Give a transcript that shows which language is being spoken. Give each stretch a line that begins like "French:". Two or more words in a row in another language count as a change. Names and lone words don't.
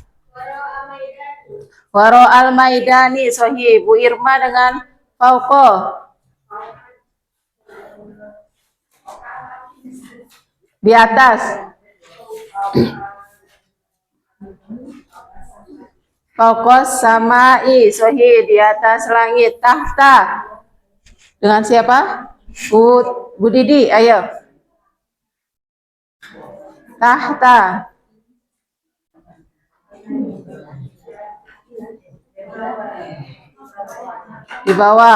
Arabic: وراء الميدان. صحيح.
Indonesian: Bu Irma dengan fauqo. Di atas.
Arabic: فوق السماء. صحيح.
Indonesian: Di atas langit. Tahta. Dengan siapa? Bu Didi, ayo. Tahta. Di bawah.